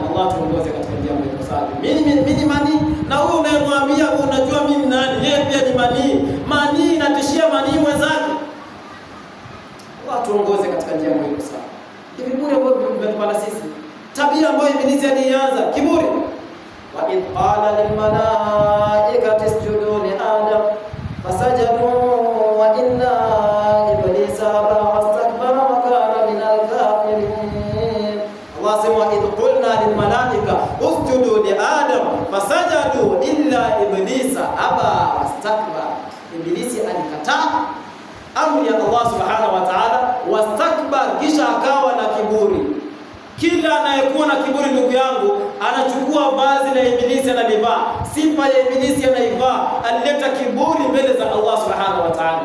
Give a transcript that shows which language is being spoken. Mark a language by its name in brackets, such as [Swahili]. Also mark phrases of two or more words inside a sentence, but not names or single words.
[Swahili] Allah tuongoze katika jambo hilo sawa. Mimi ni mani, na wewe unayemwambia unajua mimi ni nani, yeye pia ni mani. Mani inatishia mani mwenzake. Allah tuongoze katika jambo hilo sawa. Hivi bure ambavyo vimetupana sisi. Tabia ambayo ibilisi alianza, kiburi. [Arabic] وإذ قال للملائكة اسجدوا لآدم فسجدوا وإن إبليس أبى واستكبر وكان من الكافرين. فسجدوا إلا إبليس أبى واستكبر. [Swahili] Ibilisi alikataa amri ya Allah [Arabic] سبحانه وتعالى, [Swahili] wastakbar, kisha akawa na kiburi. Kila anayekuwa na kiburi, ndugu yangu, anachukua vazi la Ibilisi analivaa, sifa ya Ibilisi anaivaa, alileta kiburi mbele za Allah [Arabic] سبحانه وتعالى.